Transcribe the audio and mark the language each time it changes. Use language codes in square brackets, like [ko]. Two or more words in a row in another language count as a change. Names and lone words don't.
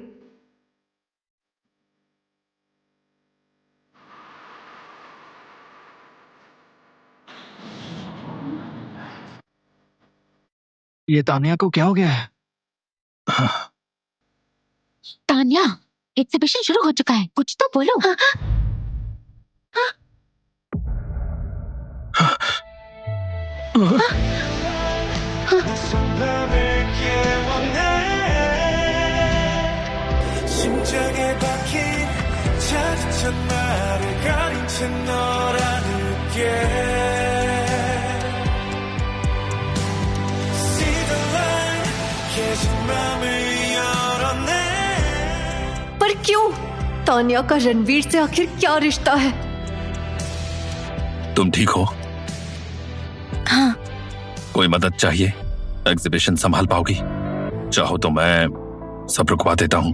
[hi] ये तानिया को क्या हो गया है? तान्या, एग्जीबिशन शुरू हो चुका है, कुछ तो बोलो। [ko] 심장에 박힌 작은 첫날을 가린 채 널 안을게 [en] See the light [ko] 깨진 맘을 열어내 [hi] पर क्यों? तान्या का रणवीर से आखिर क्या रिश्ता है? तुम ठीक हो? हाँ, कोई मदद चाहिए? एग्जीबिशन संभाल पाओगी? चाहो तो मैं सब रुकवा देता हूँ।